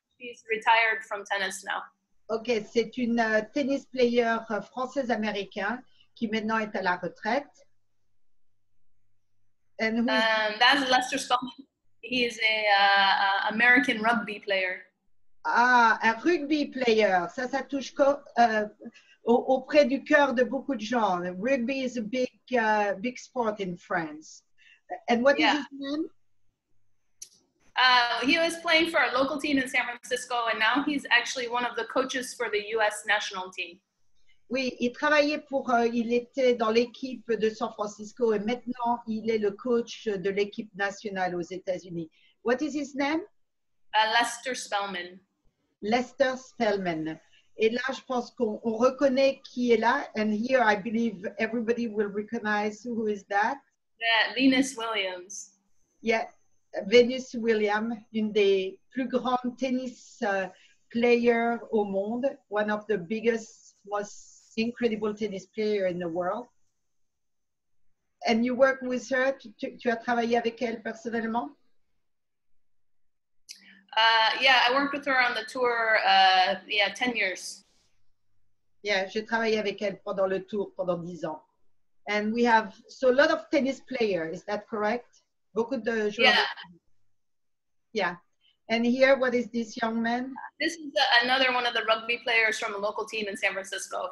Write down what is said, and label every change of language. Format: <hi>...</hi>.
<en>She's retired from tennis now.</en> <fr>Ok, c'est une</fr> <en>tennis player</en> <fr>française-américaine qui maintenant est à la retraite.</fr> <en>And that's Lester Spelman. He is a American rugby player.</en> <fr>Ah, un</fr> <en>rugby player.</en> <fr>Ça touche auprès du cœur de beaucoup de gens.</fr> <en>Rugby is a big sport in France. And what is his name? He was playing for a local team in San Francisco, and now he's actually one of the coaches for the U.S. national team.</en> <fr>Oui, il était dans l'équipe de San Francisco et maintenant il est le coach de l'équipe nationale aux États-Unis.</fr> <en>What is his name? Lester Spelman. Lester Spelman.</en> <fr>Et là, je pense qu'on reconnaît qui est là.</fr> <en>And here, I believe everybody will recognize who is that. Yeah, Venus Williams. Yeah. Venus Williams,</en> <fr>une des plus grandes</fr> <en>tennis players</en> <fr>au monde,</fr> <en>one of the biggest, most incredible tennis players in the world. And you work with her,</en> <fr>tu as travaillé avec elle personnellement?</fr> <en>Yeah, I worked with her on the tour, 10 years.</en> <fr>Yeah, j'ai travaillé avec elle pendant le tour, pendant 10 ans.</fr> <en>And we have, so a lot of tennis players, is that correct?</en> <fr>Beaucoup de joueurs.</fr> <en>Yeah. Yeah. And here, what is this young man? This is another one of the rugby players from a local team in San Francisco.</en>